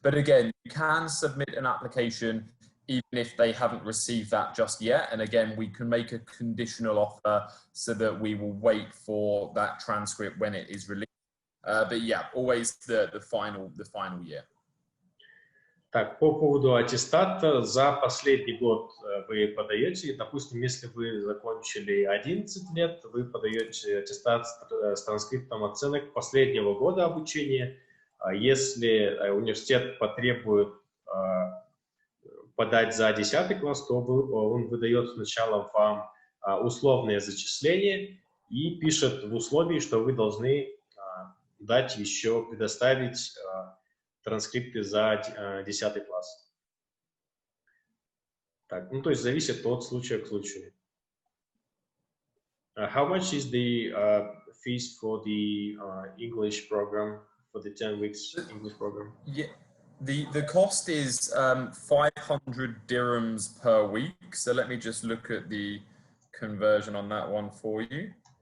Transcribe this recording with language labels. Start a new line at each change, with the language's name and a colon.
English: But again, you can submit an application even if they haven't received that just yet. And again, we can make a conditional offer so that we will wait for that transcript when it is released. But yeah, always the final year.
Russian: Так, по поводу аттестата, за последний год вы подаете, допустим, если вы закончили 11 лет, вы подаете аттестат с транскриптом оценок последнего года обучения. Если университет потребует подать за 10 класс, то он выдает сначала вам условное зачисление и пишет в условии, что вы должны дать еще, предоставить транскрипты за 10 класс. Так, ну, то есть зависит от случая к случаю.
English: How much is the fees for the English program, for the 10 weeks English program? Yeah, the cost is 500 dirhams per week. So let me just look at the conversion on that one for you.